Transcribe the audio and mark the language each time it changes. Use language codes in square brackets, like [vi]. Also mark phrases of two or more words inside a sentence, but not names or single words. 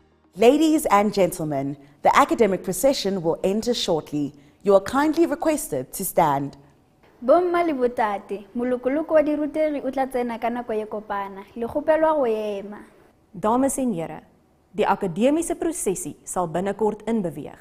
[en] Ladies and gentlemen, the academic procession will enter shortly. You are kindly requested to stand. [tn] Bomma le botate, molokoloko wa diruteri o tla tsena ka nako e kopana, le gopelwa go ema. [af] Dames en here, die akademiese prosesie sal binnekort inbeweeg.